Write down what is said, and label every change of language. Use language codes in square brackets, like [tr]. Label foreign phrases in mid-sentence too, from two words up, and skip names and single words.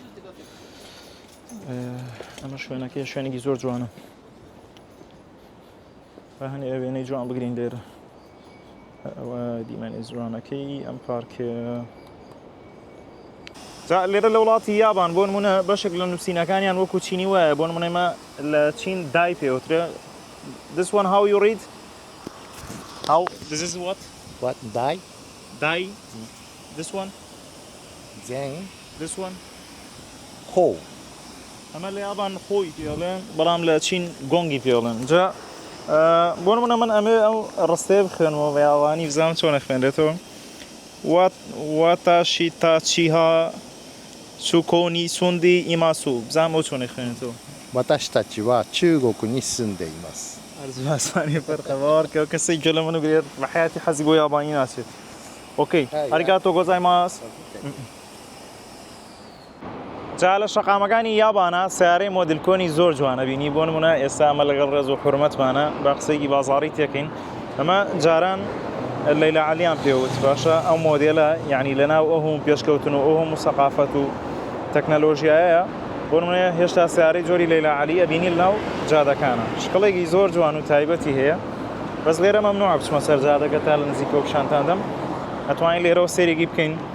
[ckb] ئەمە شوێنەکەی شوێنێکی زۆر جوانە بە هەنێ ئەو وێنەی جوان بگرین لێرە ئەوە دیمەنی جوانەکەی ئەم پارکە لێرە لە وڵاتی یابان بۆ نمونە بەشێک لە نووسینەکانیان وەکو چینی وایە بۆ نمونەمە لە چین دای پێوترە This one how you read? [en] How? This is what? What? Dai? Dai? This one? Zen? This one? Ho. [ckb] ئەمە لە یابان خۆی پێڵێن بەڵام لە چین گۆنگی پێڵێن جا بۆ نمونە من ئەمێ ئەو ڕستەیە بخوێنەوە بە یاوانی بزانم چۆن خوێنرێتەوە [ja] 私たちは 中国に 住んで います [ckb] بزانم ئەو چۆن خوێنێتەوە [ja] 私たちは中国に住んでいます。 [ckb] ئەرزوو ئاسمانی فەرقەبار کە کەسێک گوێ لە من بگرێت بە حیاتی حەزی بۆ یابانی ناچێت ئۆکەی [ja] ありがとう ございます [ckb] جا لە شەقامەکانی یابانە سیارەی مۆدلکۆنی زۆر جوانە بینی بۆ نمونە ئێستا ئەمە لەگەڵ ڕێز و حورمەتمانە بە قسەیەکی بازاڕی تێکەین ئەمە جاران لەیلا عەلیان پێوت باشە ئەو مۆدێلە یعنی لەناو ئەو هەموو پێشکەوتن و ئەو هەموو سەقافەت و تەکنەلۆژیایە بۆ نمونە هێشتا سیارەی جۆری لەیلا عەلی ئەبینی لەناو جادەکانە شکڵێکی زۆر جوان و تایبەتی هەیە بەس لێرە مەمنوعە بچمە سەر جادەکە تا لە نزیکەوە پیشانتان دەم ئەتوانین لێرەوە سەیرێکی بکەین